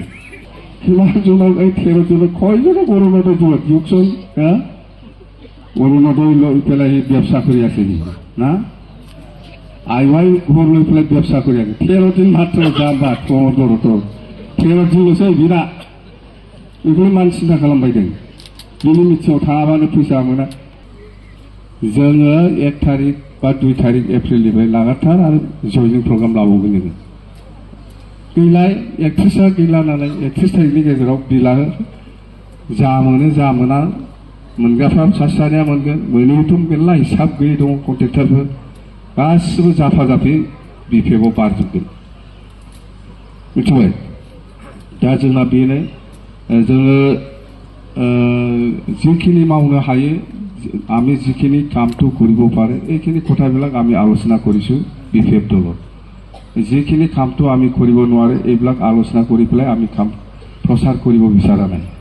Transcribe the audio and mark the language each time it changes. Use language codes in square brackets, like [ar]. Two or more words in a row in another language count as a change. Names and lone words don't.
[as] সিমানজনক এই 13 জনক কয়জনে অৰুণোদয় দিয়কচোন, অৰুণোদয় লৈ পেলাই সি ব্যৱস্থা কৰি আছে না, আইৱাই ঘৰ লৈ পেলাই ব্যৱস্থা কৰি আছে। 13 দিন মাত্ৰ যাম বা 13 দিন লৈছে বিৰা [brx] बेखौनो मान सिन्था खालामबाय दों। बिनि मिथिङाव थाङाबानो फैसा मोना। जोङो 1 तारिख बा 2 तारिख एप्रिलनिफ्राय लागातार आरो जयनिं प्रग्राम लाबावगोन जोङो। गैलाय 31 गैला नालाय 31 तारिखनि गेजेराव बिला जा मोनो जा मोना मोनग्राफ्रा सासेया मोनगोन, मोनैथ' मेरला हिसाब गैयै दं कन्ट्रेक्टरफोर गासिबो जाफा-जाफि बिपिएफआव बारजोबगोन। मिथिबाय? दा जोंना बेनो जोङो [as] যিখিনি মাওনো হায়ে আমি যিখিনি কামটো কৰিব পাৰে এইখিনি কথাবিলাক আমি আলোচনা কৰিছো বিপিএফ দলত। যিখিনি কামটো আমি কৰিব নোৱাৰে এইবিলাক আলোচনা কৰি পেলাই আমি কাম প্ৰচাৰ কৰিব বিচৰা নাই।